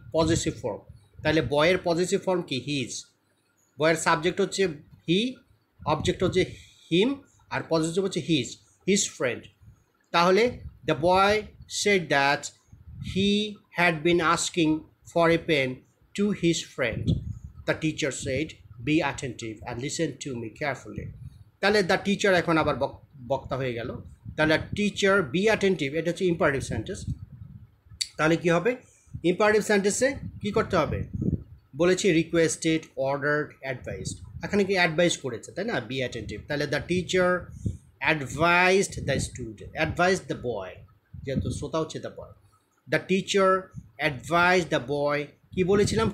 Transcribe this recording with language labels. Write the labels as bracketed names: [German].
[Bangla] Positive form, তাহলে বয়ের positive form কি? হিজ, বয়ের সাবজেক্ট হচ্ছে হি, অবজেক্ট হচ্ছে হিম, আর পজিটিভ হচ্ছে হিজ ফ্রেন্ড, তাহলে the boy said that he [English] had been asking for a pen to his friend. The teacher said, be attentive and listen to me carefully. [Bangla] তাহলে the teacher এখন আবার বক্তা হয়ে গেল, তাহলে টিচার বি অ্যাটেন্টিভ, এটা হচ্ছে ইম্পারেটিভ সেন্টেন্স, তাহলে কি হবে? ইম্পারেটিভ সেন্টেন্সে কি করতে হবে? বলেছি রিকোয়েস্টেড, অর্ডার্ড, অ্যাডভাইসড, এখানে কি অ্যাডভাইস করেছে, তাই না? বি অ্যাটেন্টিভ, তাহলে [English] the teacher advised the student, [Bangla] advised the boy, যেহেতু শ্রোতা হচ্ছে the boy, the teacher advise the boy, কী বলেছিলাম?